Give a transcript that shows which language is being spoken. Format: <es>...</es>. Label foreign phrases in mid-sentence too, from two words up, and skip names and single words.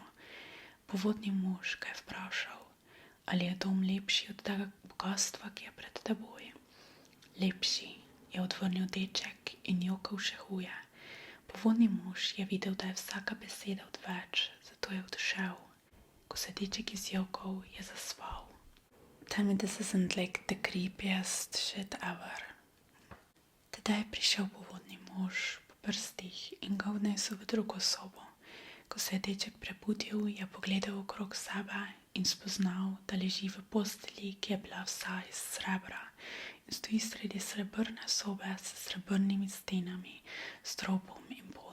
<sl>Povodni mož ga je vprašal: Ali je dom lepši od tega bogatstva, ki je pred teboj? Lepši, je odvrnil deček in jokal še huje. Povodni mož je videl, da je vsaka beseda odveč, zato je odšel. Ko se deček izjokal, je zaspal.</sl> <en>Tell me this isn't like the creepiest shit ever.</en> <sl>Tedaj je prišel povodni mož po prstih in ga odnesel v drugo sobo. Ko se je deček prebudil, je pogledal okrog sebe in spoznal, da leži v postelji, ki je bila vsa iz srebra in stoji sredi srebrne sobe s srebrnimi stenami, stropom in podom.</sl>